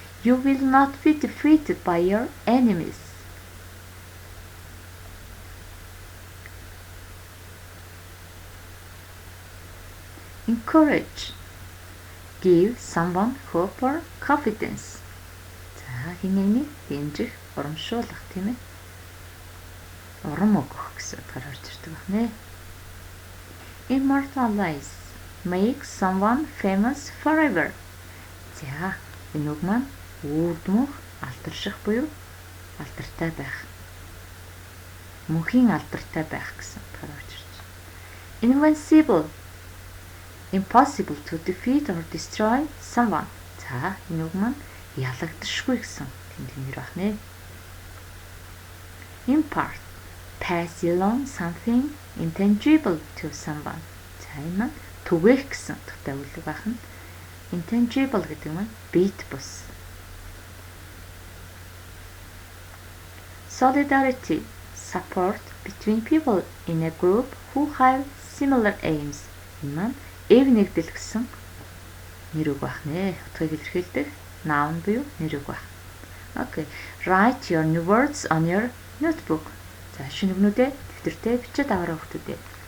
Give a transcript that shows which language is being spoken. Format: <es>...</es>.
<en>You will not be defeated by your enemies." Encourage. Give someone hope or confidence.</en> <mn>За хэмээн дэмжих, урамшуулах тийм ээ. Урам өгөх гэсэн утгаар орж ирдэг байна.</mn> <en>Immortalize. Make someone famous forever.</en> <mn>За энэ үг маань үрдмөх, алдарших буюу алдартай байх. Мөнхийн алдартай байх гэсэн утгаар орж ирж байна.</mn> <en>Invincible. Impossible to defeat or destroy someone.</en> <mn>За энэ үг маань ялагдашгүй гэсэн тэмдэгнэр байна.</mn> <en>Impart. Pass along something intangible to someone.</en> <mn>За энэ маань түгээх гэсэн утгатай үг байна. Intangible гэдэг нь биет бус.</mn> <en>Solidarity. Support between people in a group who have similar aims.</en> <mn>Энэ маань эв нэгдэл гэсэн нэр үг байна. Утгыг илэрхийлдэг noun буюу нэр үг байна.</mn> <en>Okay. Write your new words on your notebook.</en> <mn>За шинэгнүүдээ дэвтэртээ бичээд аваарай хүүхдүүдээ.</mn>